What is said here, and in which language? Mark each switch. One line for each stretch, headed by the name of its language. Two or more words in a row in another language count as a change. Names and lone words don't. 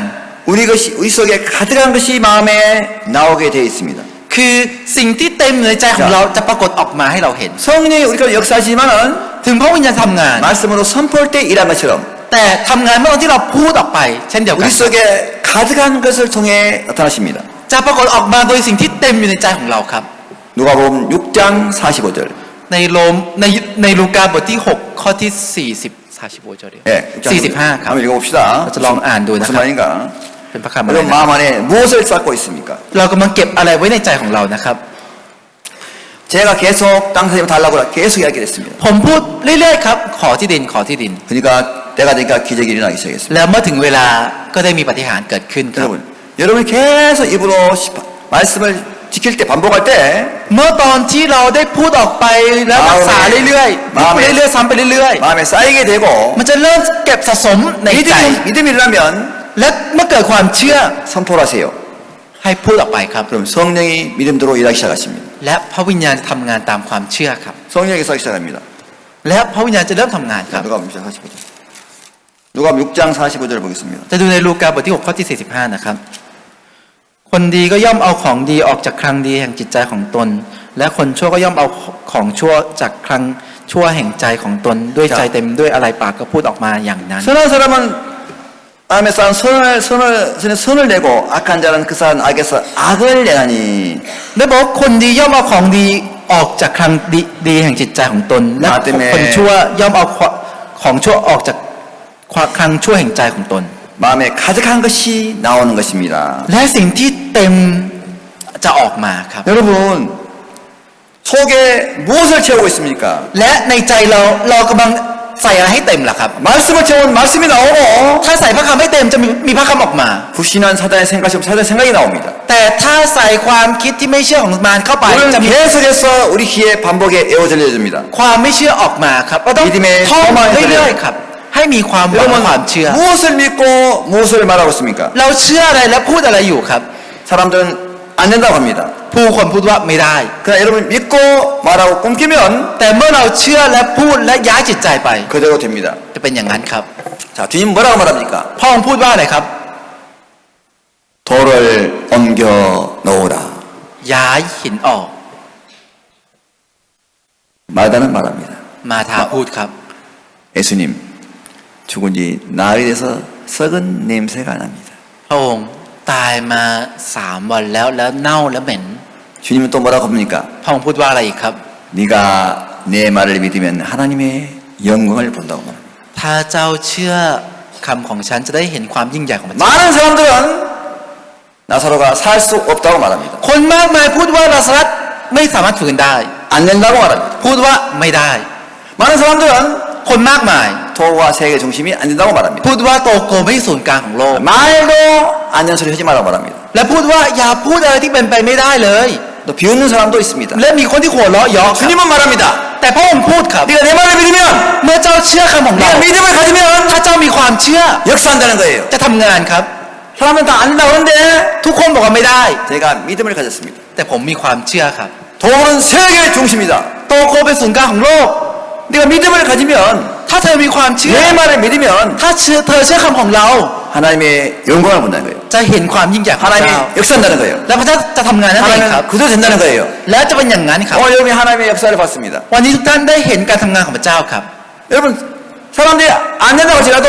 Korean: 우리 속에 가득한 것이 마음에 나오게 되어 있습니다.
Thai: คือสิ่งที่เต็มอยู่ในใจของเราจะปรากฏออกมาให้เราเห็น
Korean: 성령이 우리가 역사하시지만은
Thai: ถึงพระวิญญาณทำงาน
Korean: 말씀으로 선포할 때 일한 것처럼
Thai: แต่ทำงานเมื่อตอนที่เราพูดออกไป เช่นเดียวกั
Korean: 우리
Thai: น
Korean: 속에 가득한 것을 통해 나타나십니다.
Thai: จะปรากฏออกมาโดยสิ่งที่เต็มอยู่ในใจของเราครับ
Korean: 누가복음 6장 45절.
Thai: ในลูกาบทที่ 6 ข้อที่ 40 45 절
Korean: 예,
Thai: 45 ครับ
Korean: 한번 읽어봅시다. 저 롱 안 둬요, 무슨 나가. 말인가?
Thai: เป็นพระคำอะไร
Korean: 여러분
Thai: นะ
Korean: 마음 안에 무엇을 쌓고 있습니까?
Thai: เรากำลังเก็บอะไรไว้ในใจของเรานะครับ
Korean: 제가 계속 땅 사람 달라고 계속 이야기를 했습니다.
Thai: ผมพูดเรื่อยๆครับ ขอที่ดินขอที่ดิน
Korean: 그러니까 때가 되니까 기적이 일어나기 시작했습니다.
Thai: แล้วเมื่อถึงเวลาก็ได้มีปาฏิหาริย์เกิดขึ้นครับ
Korean: 여러분이 계속 입으로 말씀을 지킬 때 반복할 때
Thai: เมื่อตอนที่เราได้พูดออกไปแล้วรักษาเรื่อยๆพูดไปเรื่อยๆซ้ำไปเรื่อย
Korean: 마음에 쌓이게 되고
Thai: ๆมันจะเริ่มเก็บสะสมในใจ
Korean: 믿음이 일어나면
Thai: และเมื่อเกิดความเชื่อ
Korean: 선포를 하세요.
Thai: ให้พูดออกไปครับ
Korean: 그럼 성령이 믿음대로 일하기 시작하십니다.
Thai: และพระวิญญาณทำงานตามความเชื่อครับ
Korean: 성령이 일하기 시작합니다.
Thai: และพระวิญญาณจะเริ่มทำงานครับ
Korean: 누가복음 45절. 누가복음 6장 45절 보겠습니다.
Thai: จะดูในลูกาบทที่ 6 ข้อที่ 45 นะครับ คนดีก็ย่อมเอาของดีออกจากคลังดีแห่งจิตใจของตน และคนชั่วก็ย่อมเอาของชั่วจากคลังชั่วแห่งใจของตน ด้วยใจเต็มด้วยอะไรปากก็พูดออกมาอย่างนั้น
Korean: 선한 사람은 마음에 쌓은 선을 내고 악한 자는 그 쌓은 악에서 악을 내나니
Thai: ได้บอกว่าคนดีย่อมเอาของดีออกจากคลังดีแห่งจิตใจของตน และคนชั่วย่อมเอาของชั่วออกจากคลังชั่วแห่งใจของตน
Korean: 마음에 가득한 것이 나오는 것입니다.
Thai: และสิ่งที่เต็มจะออกมาครับ
Korean: 여러분 속에 무엇을 채우고 있습니까?
Thai: และในใจเรากำลังใส่อะไรให้เต็มล่ะครับ
Korean: 말씀을 채우면 말씀이 나오고
Thai: ถ้าใส่พระคำให้เต็มจะมีพระคำออกมา
Korean: 불신한 사단의 생각이 없으면 사단의 생각이 나옵니다.
Thai: แต่ถ้าใส่ความคิดที่ไม่เชื่อของมารเข้าไป
Korean: 오늘
Thai: จะมี
Korean: 계속해서 우리 귀에 반복에 에워들려줍니다.
Thai: ความไม่เชื่อออกมาครับเราต้อง
Korean: 믿음의
Thai: ท่อง
Korean: 소망을
Thai: เรื่อยๆครับ ให้มีความหวังและความเชื่อ
Korean: 무엇을 믿고 무엇을 말하고 있습니까?
Thai: เราเชื่ออะไรและพูดอะไรอยู่ครับ
Korean: 사람들은 안 된다고 합니다.
Thai: ผู้คนพูดว่าไม่ได้
Korean: 그러나 여러분 믿고 말하고 꿈꾸면
Thai: แต่เมื่อเราเชื่อและพูดและย้ายจิตใจไป
Korean: 그대로 됩니다.
Thai: จะเป็นอย่างนั้นครับ
Korean: 자, 주님 뭐라고 말합니까?
Thai: พระองค์พูดว่าอะไรครับ
Korean: 돌을 옮겨 놓으라.
Thai: ย้ายหินออก
Korean: 마다는 말합니다.
Thai: มาทาพูดครับ
Korean: 예수님, 죽은 지 나흘이 돼서 썩은 냄새가 납니다.
Thai: พระองค์ตายมา3 วันแล้วเน่าและเหม็น
Korean: 주님은 또 뭐라고 합니까?
Thai: พระองค์พูดว่าอะไรอีกครับ
Korean: 네가 내 말을 믿으면 하나님의 영광을 본다고 말합니다.
Thai: ถ้าเจ้าเชื่อคำของฉันจะได้เห็นความยิ่งใหญ่ของพระเจ้า
Korean: 많은 사람들은 나사로가 살 수 없다고 말합니다.
Thai: คนมากมายพูดว่าลาซารัสไม่สามารถฟื้นได้
Korean: 안 된다고 말합니다.
Thai: พูดว่าไม่ได้
Korean: 많은 사람들은
Thai: คนมากมาย
Korean: 도와 세계 중심이 안 된다고 말합니다.
Thai: พูดว่าโตโกไม่ใช่ศูนย์กลางของโลก
Korean: 말도 안 되는 소리 하지 말라고 말합니다.
Thai: และพูดว่าอย่าพูดอะไรที่เป็นไปไม่ได้เลย
Korean: 또 비웃는 사람도 있습니다.
Thai: และมีคนที่หัวเราะเยาะครับ
Korean: 주님은 말합니다.
Thai: แต่พระองค์พูดครับ
Korean: 네가 내 말을 믿으면
Thai: เมื่อเจ้าเชื่อคำของเรา
Korean: 네가 믿음을 가지면
Thai: ถ้าเจ้ามีความเชื่อ
Korean: 역사한다는 거예요.
Thai: จะทำงานครับ
Korean: 사람은 다 안 된다고 하는데
Thai: ทุกคนบอกว่าไม่ได้
Korean: 제가 믿음을 가졌습니다.
Thai: แต่ผมมีความเชื่อครับ
Korean: 도는 세계의 중심이다.
Thai: โตโกเป็นศูนย์กลางของโลก
Korean: 네가 믿음을 가지면
Thai: ถ้าเธอมีความเชื่อ
Korean: 내 말을 믿으면
Thai: ถ้าเธอเชื่อคำของเรา
Korean: 하나님의 영광을 본다는 거예요.
Thai: จะเห็นความยิ่งใหญ่ของพระเจ้า
Korean: 하나님이 역사한다는 거예요.
Thai: และพระเจ้าจะทำงานนั่นเองครับ
Korean: 하나님은 그대로 된다는 거예요.
Thai: และจะเป็นอย่างนั้นครับ
Korean: 오늘 여러분이 하나님의 역사를 봤습니다.
Thai: วันนี้ทุกท่านได้เห็นการทำงานของพระเจ้าครับ
Korean: 여러분 사람들이 안 된다고 할지라도